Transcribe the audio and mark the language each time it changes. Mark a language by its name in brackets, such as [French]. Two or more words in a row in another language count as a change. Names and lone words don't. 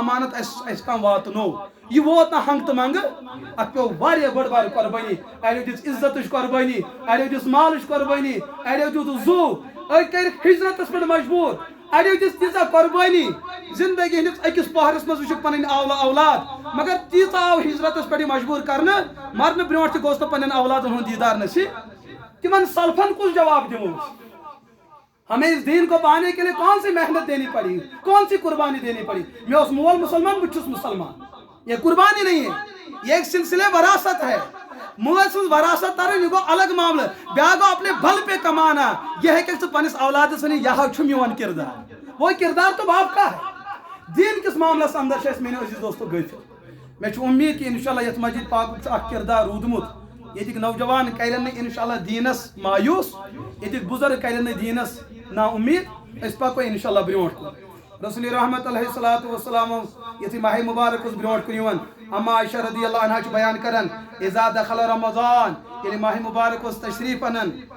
[Kashmiri] امانت اَسہِ تام واتنو یہ ووت نہ ہنگ تو منگ ات پیو واریاہ بڑ بار قربانی اڑیو دِژ عزتٕچ قربانی اڑیو دِژ مالٕچ قربانی اڑیو دیُت زو أڑۍ کٔرِکھ ہجرتس پٮ۪ٹھ مجبوٗر اڑیو دِژ تیٖژاہ قربانی زندگی ہٕنٛدِس أکِس پہرس منٛز وٕچھُکھ پنٕنۍ اولاد مگر تیٖژاہ آو ہجرتس پٮ۪ٹھ مجبوٗر کرنہٕ مرنہٕ برونٛٹھ تہِ گوٚژھ نہٕ پننٮ۪ن اولادن ہُنٛد دیٖدار نصیٖب تِمن سلفن کُس جواب دِمو [Urdu] ہمیں اس دین کو پانے کے لیے کون سی محنت دینی پڑی کون سی قربانی دینی پڑی میں [Kashmiri] اس مول مسلمان بچھس مسلمان [Urdu] یہ قربانی نہیں ہے یہ ایک سلسلے وراثت ہے [Kashmiri] مول وراثت ترن یہ گو الگ معاملہ بیا گو [Urdu] اپنے بل پہ کمانا [Kashmiri] یہ ہے کہ پنس اولاد سنی یہ چھُ میون کردار [Urdu] وہ کردار تو باپ کا ہے [Kashmiri] دین کس معاملس اندر اس [Urdu] میرے عزیز دوستو [Kashmiri] گئی میں امید کہ انشاءاللہ یت مسجد پاک اخ کردار روٗدمُت ییٚتِکۍ نوجوان کرن نہٕ انشاءاللہ دیٖنس مایوٗس ییٚتِکۍ بُزرگ کرن نہٕ دیٖنس نا امید اس پکو انشاءاللہ برونٛٹھ کُن رسول رحمت [Arabic] علیہ الصلوۃ والسلام [Kashmiri] یتھی ماہ مبارک اس برونٛٹھ کُن یِوان اما عائشہ [Arabic] رضی اللہ عنہا [Kashmiri] چھِ بیان کران [Arabic] اذا دخل رمضان [Kashmiri] ییٚلہِ ماہ مبارک اوس تشریف انان